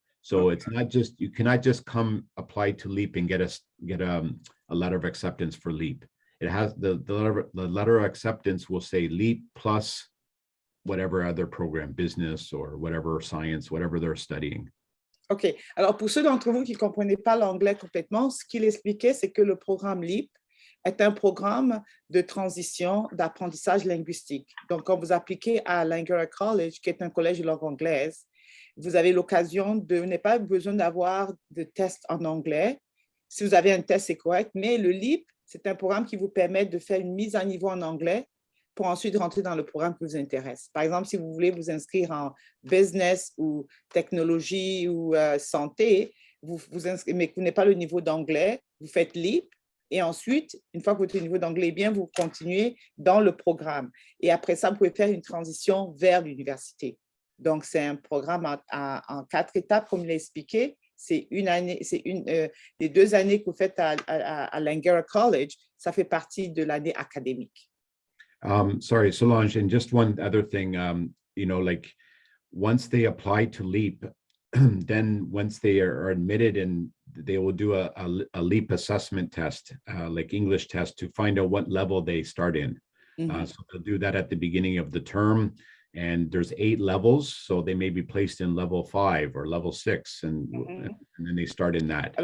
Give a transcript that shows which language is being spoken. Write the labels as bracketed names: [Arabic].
[English] So okay. It's not just, you cannot just come apply to LEAP and get a letter of acceptance for LEAP. It has the letter of acceptance will say LEAP plus whatever other program, business or whatever, science, whatever they're studying. OK. [French] Alors, pour ceux d'entre vous qui ne comprenaient pas l'anglais complètement, ce qu'il expliquait, c'est que le programme LEAP est un programme de transition d'apprentissage linguistique. Donc, quand vous appliquez à Langara College, qui est un collège de langue anglaise, vous avez l'occasion de, vous n'avez pas besoin d'avoir de tests en anglais. Si vous avez un test, c'est correct, mais le LEAP, c'est un programme qui vous permet de faire une mise à niveau en anglais pour ensuite rentrer dans le programme qui vous intéresse. Par exemple, si vous voulez vous inscrire en business ou technologie ou santé, mais que vous n'avez pas le niveau d'anglais, vous faites LEAP et ensuite, une fois que votre niveau d'anglais est bien, vous continuez dans le programme. Et après ça, vous pouvez faire une transition vers l'université. Donc, c'est un programme en 4 étapes, comme je l'ai expliqué. C'est une année, les 2 années que vous faites à Langara College, ça fait partie de l'année académique. [English] Sorry, Solange, and just one other thing, you know, like once they apply to LEAP, then once they are admitted and they will do a LEAP assessment test, like English test, to find out what level they start in. So they'll do that at the beginning of the term. And there's 8 levels, so they may be placed in level 5 or level 6, and then they start in that.